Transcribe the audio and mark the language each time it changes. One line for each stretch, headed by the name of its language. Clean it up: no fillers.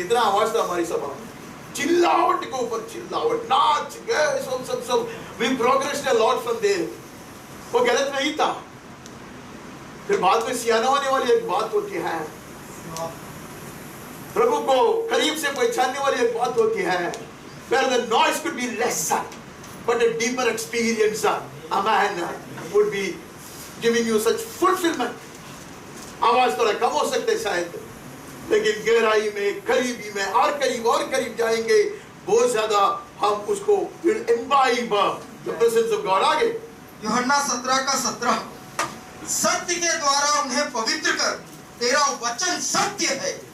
Hindi: इतना आवाज था हमारी सभा में, चिल्लावट के ऊपर चिल्लावट, नाच गए सब सब सब।
English: We progressed a lot from there.
Hindi: वो गलत नहीं था। फिर बाद में सियाना होने वाली एक बात होती है, प्रभु को करीब से पहचानने वाली एक बात होती है।
English: where the noise could be lesser, but a deeper experience, a man would be giving you such fulfillment.
Hindi: आवाज थोड़ा कम हो सकते शायद, लेकिन गहराई में, करीबी में और करीब जाएंगे, बहुत ज्यादा हम उसको
English: will imbibe the presence of God.
Hindi: आगे यूहन्ना 17:17 सत्य के द्वारा उन्हें पवित्र कर, तेरा वचन सत्य है।